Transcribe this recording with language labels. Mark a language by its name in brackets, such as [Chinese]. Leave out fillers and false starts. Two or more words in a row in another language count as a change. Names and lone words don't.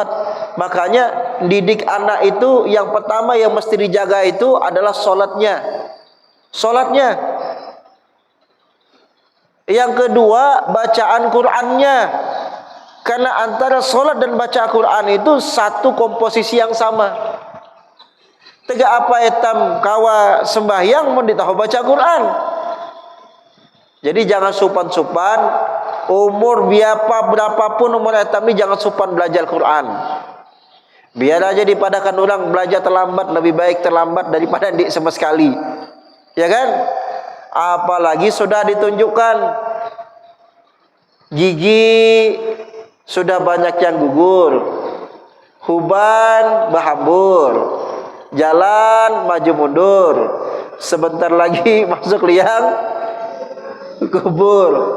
[Banjar] Makanya didik anak itu yang pertama yang mesti dijaga itu adalah solatnya. Solatnya. Yang kedua bacaan Qurannya. Karena antara solat dan baca Quran itu satu komposisi yang sama. Tegak apa etam kawa sembahyang mun ditahu baca Quran. Jadi jangan supan-supan. Umur berapapun umur etam ni jangan supan belajar Quran. Biar aja dipadakan orang belajar terlambat, lebih baik terlambat daripada ndik sama sekali. Ya kan? Apalagi sudah ditunjukkan gigi sudah banyak yang gugur, huban berhambur, jalan maju mundur, sebentar lagi masuk liang kubur.